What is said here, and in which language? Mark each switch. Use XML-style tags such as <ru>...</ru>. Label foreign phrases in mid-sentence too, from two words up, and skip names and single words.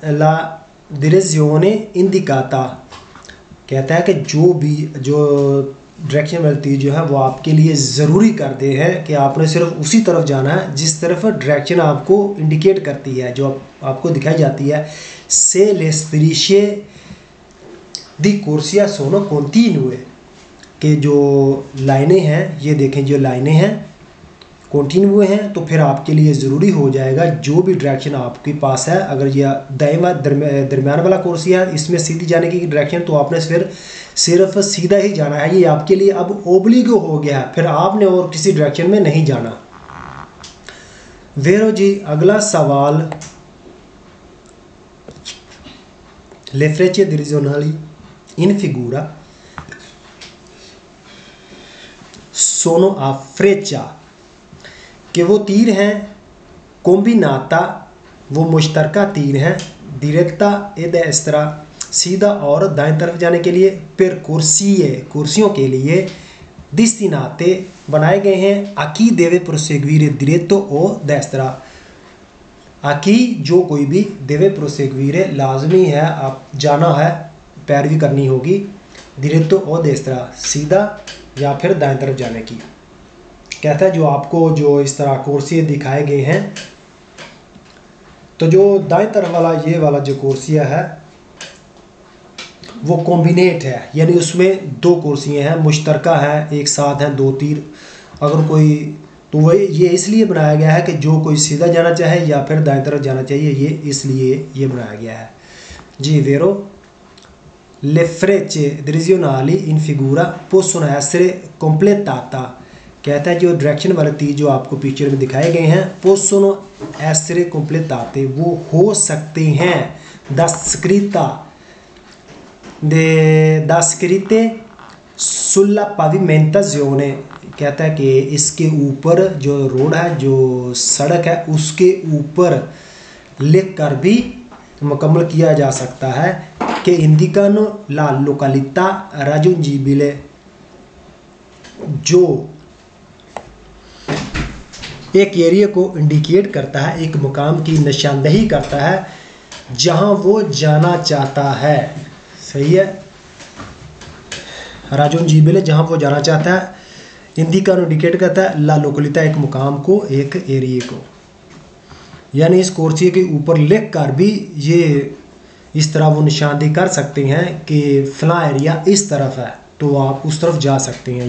<it>direzione indicata</it> <hi>कहता है कि जो डायरेक्शन वाले तीर जो है वो आपके लिए ज़रूरी करते हैं कि आपने सिर्फ उसी तरफ जाना है जिस तरफ डायरेक्शन आपको इंडिकेट करती है, जो आपको दिखाई जाती है।</hi> <it>se le strisce दी corsia sono continue,</it> <hi>कि जो लाइनें हैं, ये देखें जो लाइनें हैं कॉन्टिन्यू हैं, तो फिर आपके लिए ज़रूरी हो जाएगा जो भी डायरेक्शन आपके पास है, अगर यह दाएं दरमियान वाला कोर्सिया है, इसमें सीधी जाने की डायरेक्शन, तो आपने फिर सिर्फ सीधा ही जाना है। ये आपके लिए अब ओब्लिगो हो गया है, फिर आपने और किसी डायरेक्शन में नहीं जाना।</hi> <it>वेरो</it> <hi>जी, अगला सवाल,</hi> <it>ले frecce direzionali in figura sono a freccia,</it> <hi>कि वो तीर हैं कोम्बिनाता, वो मुश्तरका तीर हैं,</hi> <it>diretta e</it> <hi>destra, सीधा और दाएं तरफ जाने के लिए, फिर कुर्सियों के लिए, destinate बनाए गए हैं,</hi> <it>a chi deve proseguire diretto o destra,</it> <hi>आकी जो कोई भी</hi> <it>deve proseguire</it> <hi>लाजमी है, आप जाना है, पैरवी करनी होगी, दिरेतो और देस्त्रा, सीधा या फिर दाएं तरफ जाने की। कहता है जो आपको जो इस तरह कोर्सिया दिखाए गए हैं, तो जो दाएं तरफ वाला ये वाला जो कोर्सिया है वो कॉम्बिनेट है, यानी उसमें दो कोर्सियाँ हैं, मुश्तरका है, एक साथ हैं दो तीर। अगर कोई, तो वही ये इसलिए बनाया गया है कि जो कोई सीधा जाना चाहे या फिर दाएं तरफ जाना चाहिए, ये इसलिए ये बनाया गया है।</hi> <it>जी, वेरो le frecce direzionali in figura possono essere completata,</it> <hi>कहता है जो डायरेक्शन वाले तीर जो आपको पिक्चर में दिखाए गए हैं,</hi> <it>possono essere completate,</it> <hi>वो हो सकते हैं,</hi> <it>descritte sulla pavimentazione,</it> <hi>कहता है कि इसके ऊपर जो रोड है, जो सड़क है, उसके ऊपर लिख कर भी मुकम्मल किया जा सकता है कि</hi> <it>indicano la località raggiungibile,</it> <hi>जो एक एरिया को इंडिकेट करता है, एक मुकाम की निशानदेही करता है जहां वो जाना चाहता है। सही है, raggiungibile जहां वो जाना चाहता है, इंडिकानो इंडिकेट करता है,</hi> <it>la località</it> <hi>एक मुकाम को, एक एरिया को, यानी इस कोर्सिया के ऊपर लिख कर भी ये इस तरह वो निशानदेही कर सकते हैं कि फला एरिया इस तरफ है, तो आप उस तरफ जा सकते हैं।</hi>